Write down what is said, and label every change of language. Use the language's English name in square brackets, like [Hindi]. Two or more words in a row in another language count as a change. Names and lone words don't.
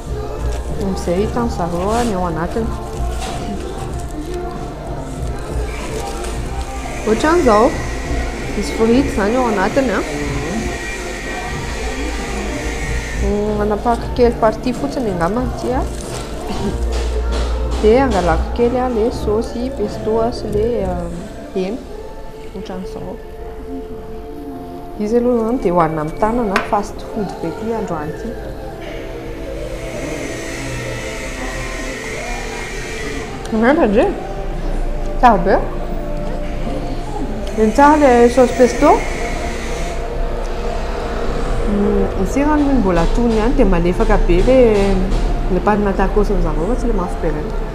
[Malagasy] Amizay hitan'ny zareo ny ao anatiny. Ohatran'izao misy frity zany ao anatiny anapahako kely partie fotsiny angambany ity dia angalako kely ilay saosy pesto sy ilay hena ohatran'izao. Izy aloha zany dia hohanina amin'ny tanana [English] fast food [Malagasy] be ity androany ity. Ngamba ndre tsara be. Ny tsara ilay [French] sauce pesto [Malagasy] izy rano ny mbola atony ihany dia malefaka be ilay patina tacos ny zareo tsy ilay mafy be reny.